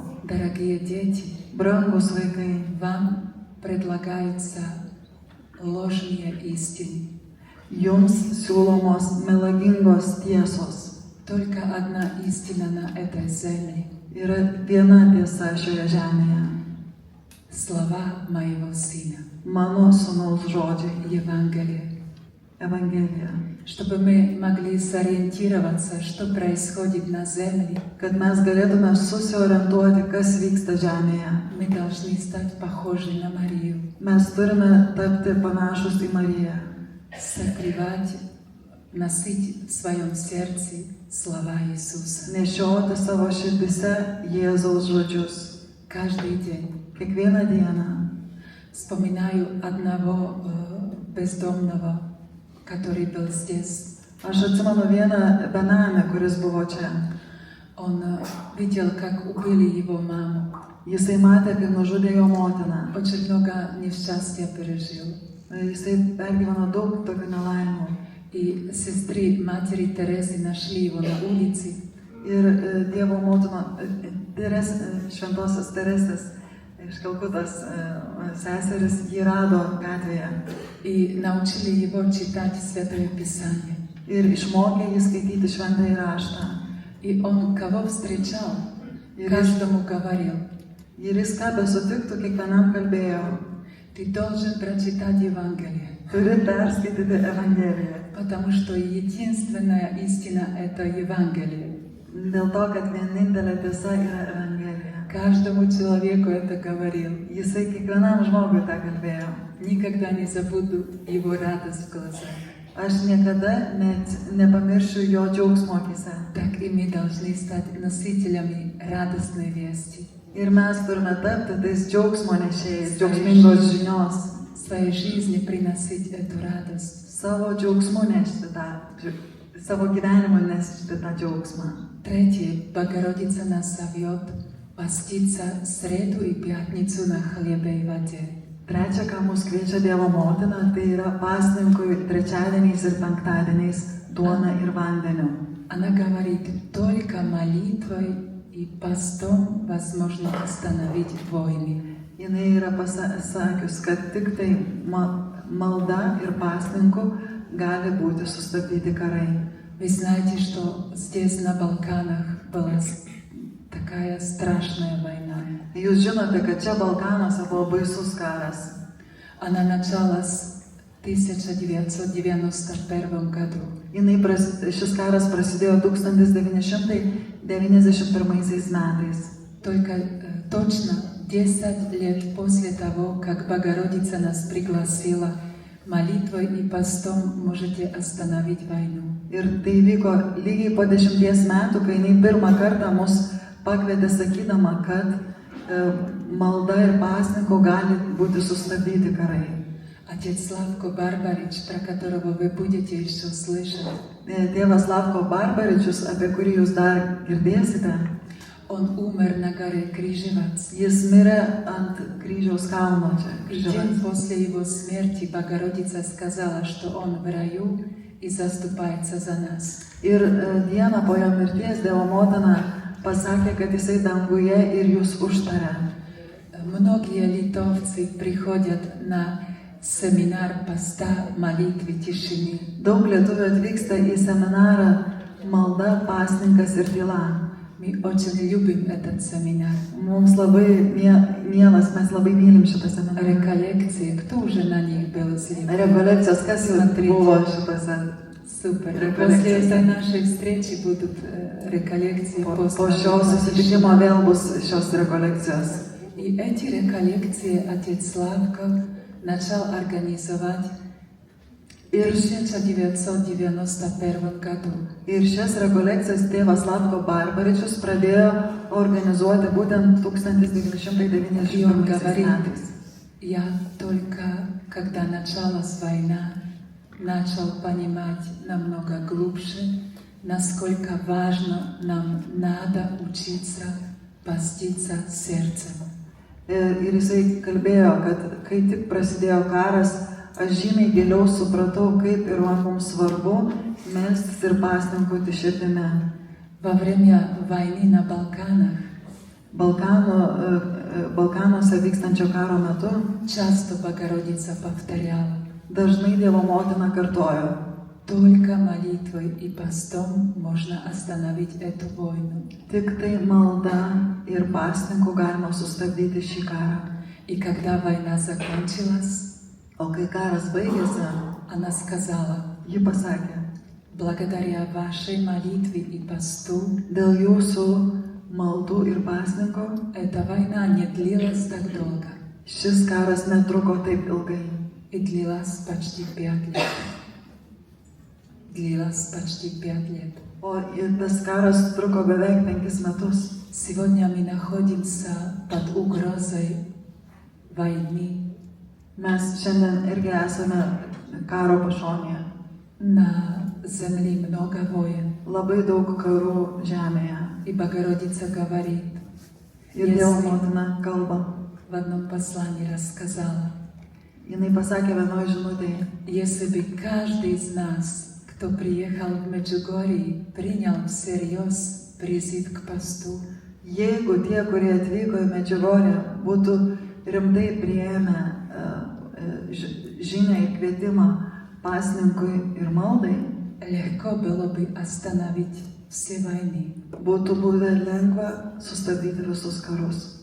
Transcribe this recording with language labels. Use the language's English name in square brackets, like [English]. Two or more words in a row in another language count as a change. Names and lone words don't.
[Russian] дорогие дети, [Lithuanian] brangus vaikai, [Russian] вам предлагаются ложные истины. [Lithuanian] jums siūlomos melagingos tiesos. [Russian] Только одна истина на этой земле. [Lithuanian] Yra viena tiesa šioje žemėje. [Russian] Слова моего сына. [Lithuanian] Mano sūnaus žodžiai. [Russian] Евангелие. [Lithuanian] Evangeliją. [Russian] Чтобы мы могли сориентироваться, что происходит на земле, [Lithuanian] Kad mes galėtume susiorientuoti, kas vyksta žemėje. [Russian] мы должны стать похожи на Марию, [Lithuanian] Mes turime tapti panašus į Mariją. [Russian] сокрывать, носить в своем сердце слова Иисуса. [Lithuanian] Nešioti savo širdise Jėzaus žodžius. [Russian] Каждый день. [Lithuanian] Kiekvieną dieną. [Russian] Вспоминаю одного бездомного, который был здесь. [Lithuanian] Aš atsimenu vieną benamį, kuris buvo čia. [Russian] Он видел, как убили его маму. [Lithuanian] Jisai matė, kaip nužudė jo motiną. [Russian] Очень много несчастья пережил. [Lithuanian] Jisai pergyveno daug tokių nelaimų. [Russian] И сестры матери Терезы нашли его на улице. [Lithuanian] Ir Dievo motino, šventosios Teresės iš Kalkutos seseris jį rado gatvėje. [Russian] И научили его читать Святое Писание. [Lithuanian] Ir išmokė jį skaityti šventąjį raštą. [Russian] И он кого встречал, каждому говорил: [Lithuanian] Ir jis ką besutiktų, kiekvienam kalbėjo. [Russian] ты должен прочитать Евангелие, [Lithuanian] Turi perskaityti Evangeliją. [Russian] потому что единственная истина — это Евангелие. [Lithuanian] Dėl to, kad vienintelė tiesa yra Evangelija. [Russian] Каждому человеку это говорил. [Lithuanian] Jisai kiekvienam žmogui tą kalbėjo. [Russian] Никогда не забуду его радость в глазах. [Lithuanian] Aš niekada net nepamiršiu jo džiaugsmo akyse. [Russian] Так и мы должны стать носителями радостной вести. [Lithuanian] Ir mes turime tapti tais džiaugsmo nešėjais, džiaugsmingos žinios. [Russian] В своей жизни приносить эту радость. [Lithuanian] Savo džiaugsmu nešti tą, savo gyvenimu nešti tą džiaugsmą. [Russian] Третье. Богородица нас зовет поститься среду и пятницу на хлебе и воде. [Lithuanian] Trečia, ką mus kviečia Dievo motina, tai yra pasninkui trečiadieniais ir penktadieniais duona ir vandeniu. [Russian] Она говорит, только молитвой и постом возможно остановить войны. [Lithuanian] Jinai yra pasakius, kad tik tai malda ir pasninku gali būti sustabdyti karai. [Russian] Вы знаете, что здесь на Балканах была такая страшная война. [Lithuanian] Jūs žinote, kad čia Balkanuose buvo baisus karas. [Russian] Она началась в 1991 году. [Lithuanian] Šis karas prasidėjo 1991 metais. [Russian] Только точно 10 лет после того, как Богородица нас пригласила, молитвой и постом можете остановить войну. [Lithuanian] Ir tai vyko lygiai po 10 metų, kai jinai pirmą kartą mus pakvietė sakydama, kad malda ir pasninku gali būti sustabdyti karai. [Russian] Отец Славко Барбарич, про которого вы будете еще слышать, [Lithuanian] Tėvas Slavko Barbaričius, apie kurį jūs dar girdėsite, [Russian] он умер на горе Крижевац. [Lithuanian] jis mirė ant kryžiaus kalno čia. [Russian] И день после его смерти Богородица сказала, что он в раю и заступается за нас. [Lithuanian] Ir dieną po jo mirties Dievo motina pasakė, kad jisai danguje ir jūs užtarė. [Russian] Многие литовцы приходят на семинар поста, молитвы, тишины. [Lithuanian] Daug lietuvių atvyksta į seminarą malda, pasninkas ir tyla. [Russian] Мы очень любим этот семинар. [Lithuanian] Mums labai mielas, mes labai mylim šitą seminarą. [Russian] Реколлекции, кто уже на них был здесь? [Lithuanian] Rekolekcijos, kas jau buvo šitose? [Russian] Супер. Реколлекции. После этой нашей встречи будут реколлекции. [Lithuanian] Po šio susitikimo vėl bus šios rekolekcijos. [Russian] И эти реколлекции отец Славко начал организовать в 1991 году. [Lithuanian] Ir šias rekolekcijas tėvas Slavko Barbaričius pradėjo organizuoti būtent 1990 [Russian] И он говорит, [Lithuanian] metais. [Russian] я только, когда началась война, начал понимать намного глубже, насколько важно нам надо учиться поститься сердцем. [Lithuanian] Ir jisai kalbėjo, kad kai tik prasidėjo karas, aš žymiai giliau supratau, kaip yra mums svarbu melstis ir pasninkauti širdimi. [Russian] Во время войны на Балканах [Lithuanian] Balkanuose vykstančio karo metu [Russian] часто Богородица повторяла: [Lithuanian] dažnai Dievo motina kartojo, [Russian] только молитвой и постом можно остановить эту войну. [Lithuanian] tik tai malda ir pasninku galima sustabdyti šį karą. [Russian] И когда война закончилась, [Lithuanian] O kai karas baigėsi, [Russian] она сказала: [Lithuanian] ji pasakė, [Russian] благодаря вашей молитве и посту, [Lithuanian] dėl jūsų maldų ir pasninko [Russian] эта война не длилась так долго [Lithuanian] šis karas netruko taip ilgai. [Russian] и длилась почти 5 лет. Длилась почти 5 лет. [Lithuanian] O tas karas truko beveik 5 metus. [Russian] Сегодня мы находимся под угрозой войны. [Lithuanian] Mes šiandien irgi esame karo pašonėje. [Russian] На земле много войн. [Lithuanian] Labai daug karų žemėje. [Russian] И Богородица говорит, [Lithuanian] Ir Dievo motina kalba. [Russian] в одном послании рассказала, [Lithuanian] Jinai pasakė vienoje žinutėje, [Russian] если бы каждый из нас, кто приехал в Меджугорье, принял всерьез призыв к посту, [Lithuanian] jeigu tie, kurie atvyko į Medžiugorję, būtų rimtai priėmę žinią ir kvietimą pasninkui ir maldai, [Russian] легко было бы остановить все войны. [Lithuanian] būtų buvę lengva sustabdyti visus karus.